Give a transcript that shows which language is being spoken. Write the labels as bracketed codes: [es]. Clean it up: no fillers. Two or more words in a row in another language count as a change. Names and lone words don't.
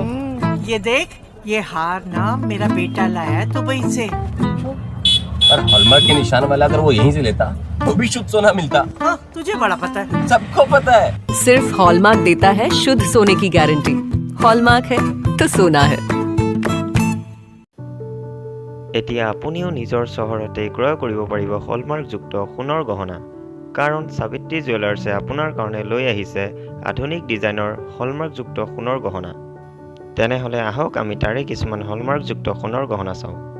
[hi] ये देख, ये हार ना मेरा बेटा लाया है दुबई से। पर हॉलमार्क के निशान वाला अगर वो यहीं से लेता तो भी शुद्ध सोना मिलता। हाँ, तुझे बड़ा पता है। सबको पता है। सिर्फ हॉलमार्क देता है शुद्ध सोने की गारंटी। हॉलमार्क है तो सोना है। [as] এতিয়া আপুনিও নিজৰ চহৰতে ক্ৰয় কৰিব পাৰিব হলমাৰ্কযুক্ত সোণৰ গহনা, কাৰণ সাবিত্ৰী জুৱেলাৰ্ছে আপোনাৰ কাৰণে লৈ আহিছে আধুনিক ডিজাইনৰ হলমাৰ্কযুক্ত সোণৰ গহনা। তেনেহ'লে আহক আমি তাৰে কিছুমান হলমাৰ্কযুক্ত সোণৰ গহনা চাওঁ।